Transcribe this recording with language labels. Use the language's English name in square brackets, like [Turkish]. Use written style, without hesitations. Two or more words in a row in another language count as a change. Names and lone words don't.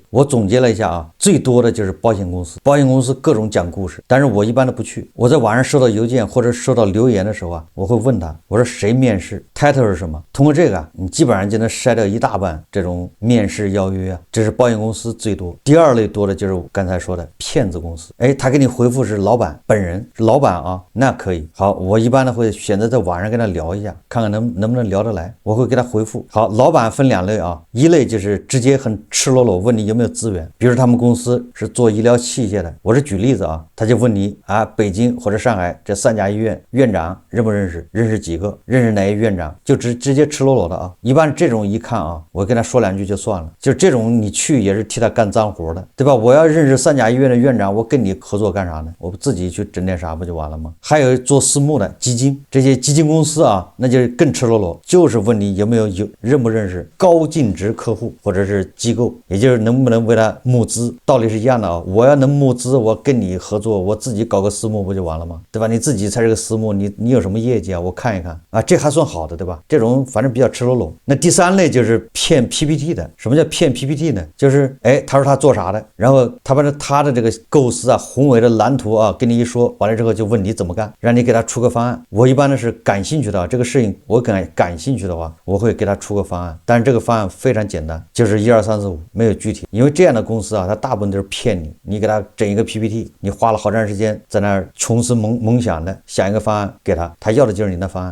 [Chinese] 我總結了一下最多的就是保險公司各種講故事，但是我一般都不去。我在網上收到郵件或者收到留言的時候我會問他，我說誰面試 ，title 是什麼？通過這個你基本上就能篩掉一大半這種面試邀約這是保險公司最多。第二類多的就是我剛才說的騙子公司，他給你回復是老板本人，是老板那可以。好，我一般呢會選擇在网上跟他聊一下，看看能不能聊得來，我會給他回复。好，老板分2類一類就是直接和很赤裸裸，問你有沒有資源。比如他們公司是做醫療器械的，我是舉例子啊，他就問你啊，北京或者上海這3家醫院院長認不認識，認識幾個，認識哪一院長，就直接赤裸裸的啊。一般這種一看啊，我跟他說2句就算了，就這種你去也是替他幹髒活的，對吧？我要認識3家醫院的院長，我跟你合作幹啥呢？我自己去整點啥不就完了嗎？還有做私募的基金，這些基金公司啊，那就更赤裸裸，就是問你有没有認不認識高净值客戶或者是機構，也就是能不能為他募資，道理是一樣的啊。我要能募資，我跟你合作，我自己搞個私募不就完了吗？对吧？你自己才是个私募，你有什麼業績啊？我看一看啊，這還算好的，對吧？這種反正比較赤裸裸。那第3類就是騙 PPT 的。什麼叫騙 PPT 呢？就是他說他做啥的，然後他把他的這個構思啊、宏偉的藍圖啊跟你一說，完了之後就問你怎麼幹，讓你給他出個方案。我一般的是感興趣的這個事情，我感興趣的話，我會給他出個方案，但是這個方案非常簡單，就是1、2、3、4、5，沒有具體。因為這樣的公司啊，他大部分都是騙你，你給他整一個 PPT， 你花了好長時間在那兒窮思夢想的想一個方案給他，他要的就是你的方案。